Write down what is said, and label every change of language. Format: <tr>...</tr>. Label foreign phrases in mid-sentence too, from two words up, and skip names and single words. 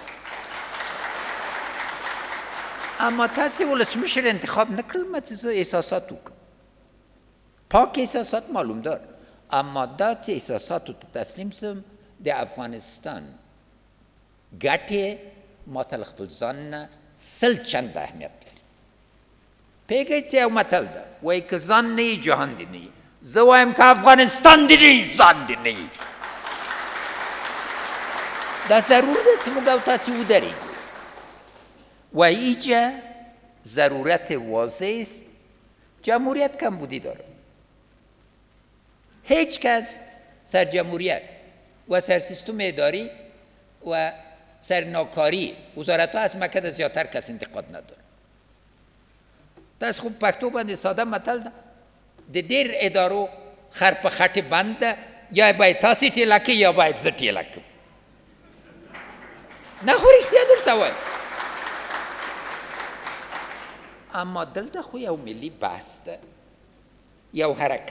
<ps>اما تاسې ولسمشر انتخاب نه کړلم چې زه احساسات وکړم پاک احساسات معلوم دار اما دا چې احساساتو ته تسلیم شم د افغانستان ګټې ما ته له خپل ځان نه سل چنده اهمیت لري پوهېږئ چې یو متل ده وایي که ځان نه یي جهان دې نه یي زه وایم که افغانستان دې نه یي ځان دې نه یي دا ضرور ده چې موږ او تاسې ودرېږو</ps> <fa>و اینجا ضرورت واضح است جمهوریت کمبودی داره هیچ کس سر جمهوریت و سر سیستم اداری و سر ناکاری وزارت ها از مکه زیادتر کس انتقاد نداره دست خوب</fa> <ps>پښتو باندې ساده متل ده د ډېر ادارو خر په خټې بند ده یا باید تاسې ټیله کړئ یا باید زه ټیله کړم نه خو رښتیا درته وایم اما دلته خو یو ملي بحث ده یو حرکت</ps>